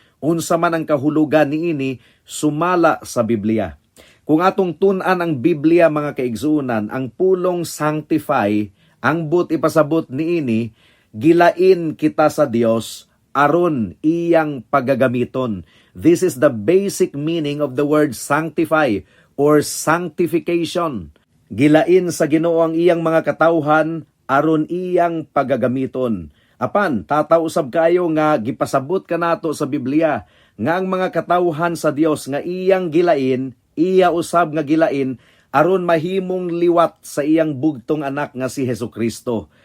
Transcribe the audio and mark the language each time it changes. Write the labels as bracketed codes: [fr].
[ceb] Unsa man ang kahulugan niini sumala sa Biblia. Kung atong tun-an ang Biblia, mga kaigsunan, ang pulong sanctify, ang but ipasabot niini, gilain kita sa Dios aron iyang pagagamiton. [en] This is the basic meaning of the word sanctify or sanctification. [ceb] Gilain sa Ginoo ang iyang mga katawhan aron iyang pagagamiton. Apan, tatausab kayo nga gipasabot ka nato sa Biblia nga ang mga katawhan sa Dios nga iyang gilain, iya usab nga gilain aron mahimong liwat sa iyang bugtong anak nga si Hesukristo.